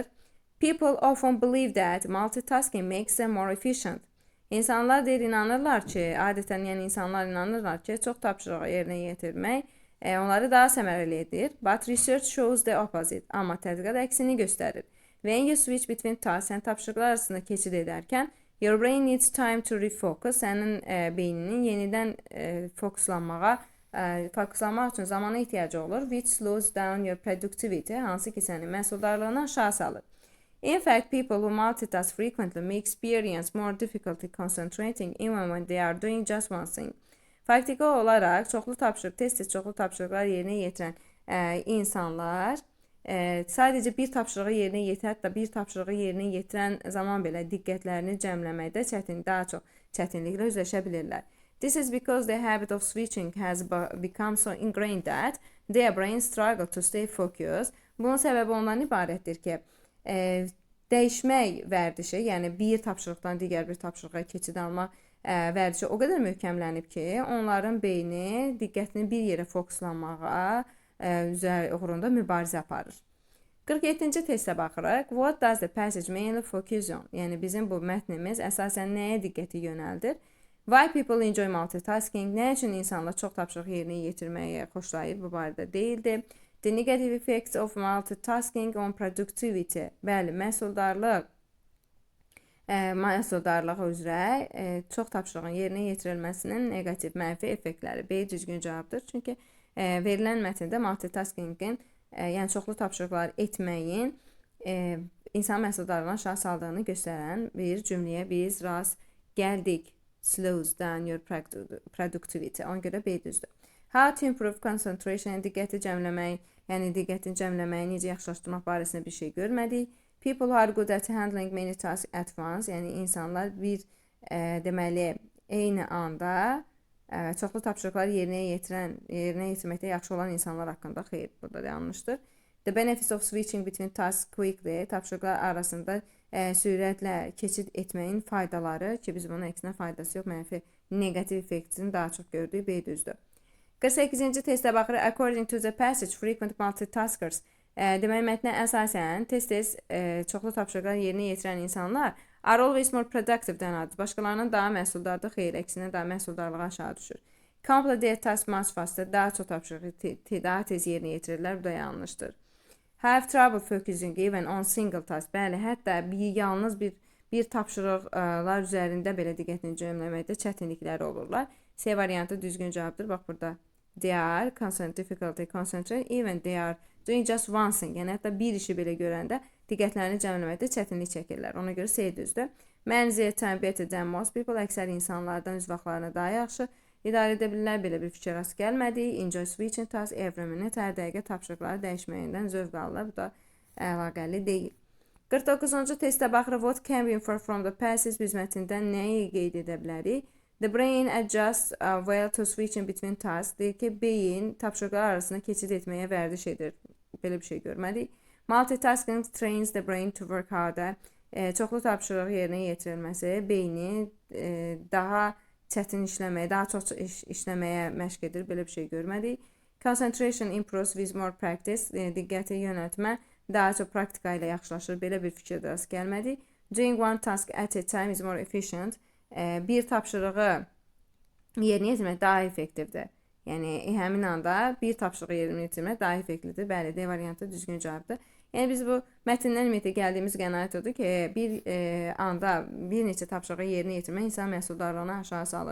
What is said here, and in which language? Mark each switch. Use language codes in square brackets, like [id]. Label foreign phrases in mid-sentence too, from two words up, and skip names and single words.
[en] People often believe that multitasking makes them more efficient. [az] İnsanlar deyir, inanırlar ki, adətən yəni insanlar inanırlar ki, çox tapşırığı yerinə yetirmək onları daha səmərəli edir. [en] But research shows the opposite. [az] Amma tədqiqat əksini göstərir. [en] When you switch between tasks, [az] sən tapşırıqlar arasında keçid edərkən, [en] your brain needs time to refocus. [az] Sənin beyninin yenidən fokuslanmaq üçün zamana ehtiyacı olur. [en] Which slows down your productivity. [az] Hansı ki, sənin məhsuldarlığını aşağı salır. [en] In fact, people who multitask frequently may experience more difficulty concentrating even when they are doing just one thing. [az] Faktiki olaraq, çoxlu tapşırıqlar yerinə yetirən insanlar sadəcə bir tapşırığı yerinə yetirər, hətta bir tapşırığı yerinə yetirən zaman belə diqqətlərini cəmləməkdə daha çox çətinliklə üzləşə bilirlər. [en] This is because the habit of switching has become so ingrained that their brain struggle to stay focused. [az] Bunun səbəbi ondan ibarətdir ki, dəyişmək vərdişi, yəni bir tapşırıqdan digər bir tapşırığa keçid almaq vərdişi o qədər möhkəmlənib ki, onların beyni diqqətini bir yerə fokuslanmağa uğrunda mübarizə aparır. 47-ci testə baxırıq. [en] What does the passage mainly focus on? [az] Yəni bizim bu mətnimiz əsasən nəyə diqqəti yönəldir? [en] Why people enjoy multitasking? [az] Nə üçün insanlar çox tapşırıq yerinə yetirməyi xoşlayır? Bu barədə deyildi. [en] The negative effects of multitasking on productivity. [az] Bəli, məhsuldarlıq üzrə çox tapşırığın yerinə yetirilməsinin negativ, mənfi effektləri. B düzgün cavabdır. Çünki verilən mətndə multitaskingin, yəni çoxlu tapşırıqlar etməyin insan məhsuldarlığını aşağı saldığını göstərən bir cümləyə biz rast gəldik. [en] Slows down your productivity. [az] Ona görə B düzdür. [en] How to improve concentration, [az] diqqəti cəmləmək, yəni diqqətin cəmləməyi necə yaxşılaşdırmaq barəsində bir şey görmədik. [en] People who are good at handling many tasks at once, [az] yəni insanlar deməli, eyni anda çoxlu tapşırıqları yerinə yetirməkdə yaxşı olan insanlar haqqında xeyr, burada da yanlışdır. [en] The benefits of switching between tasks quickly, [az] tapşırıqlar arasında sürətlə keçid etməyin faydaları ki, biz bunun əksinə faydası yox, mənfi negativ effektini daha çox gördük, B düzdür. 48-ci testə baxırıq. [en] According to the passage, frequent multitaskers. [az] Deməli, mətnə əsasən tez-tez çoxlu tapşırıqlar yerinə yetirən insanlar [en] are always more productive than others. [az] Başqalarından daha məhsuldardır, xeyr, əksinə daha məhsuldarlığı aşağı düşür. [en] Complete their task much faster. [az] Daha çox tapşırığı daha tez yerinə yetirirlər. Bu da yanlışdır. [en] Have trouble focusing even on single task. [az] Bəli, hətta yalnız bir tapşırıqlar üzərində belə diqqətini cəmləməkdə çətinlikləri olurlar. C variantı düzgün cavabdır. Bax burada. [en] They are difficulty concentrate even they are doing just one thing. [az] Yəni hətta bir işi belə görəndə diqqətlərini cəmləməkdə çətinlik çəkirlər. Ona görə C düzdür. [en] Manage time better than most people. [az] Əksər insanlardan öz vaxtlarını daha yaxşı idarə edə bilirlər. Belə bir fikir rast gəlmədik. [en] Enjoy switching tasks every minute. [az] Hər dəqiqə tapşırıqları dəyişməyindən zövq alırlar. Bu da əlaqəli deyil. 49-cu testə baxırıq. [en] What can we infer from the passage? [az] Biz mətndən nəyi qeyd edə bilərik? [en] The brain adjusts well to switching between tasks. [az] Deyir ki, beyin tapşırıqlar arasında keçid etməyə vərdiş edir. Belə bir şey görmədik. [en] Multitasking trains the brain to work harder. [az] Çoxlu tapşırıq yerinə yetirilməsi beyni daha çətin işləməyə, daha çox işləməyə məşq edir. Belə bir şey görmədik. [en] Concentration improves with more practice. [az] Diqqəti yönəltmə daha çox praktika ilə yaxşılaşır. Belə bir fikirdə rast gəlmədik. [en] Doing one task at a time is more efficient. [az] Bir tapşırığı yerinə yetirmək daha effektivdir. Yəni, həmin anda bir tapşırığı yerinə yetirmək daha effektivdir. Bəli, D variantı düzgün cavabdır. Yəni, biz bu mətndən ümumiyyətlə gəldiyimiz qənaət odur ki, bir anda bir neçə tapşırığı yerinə yetirmək insan məhsuldarlığını aşağı salır.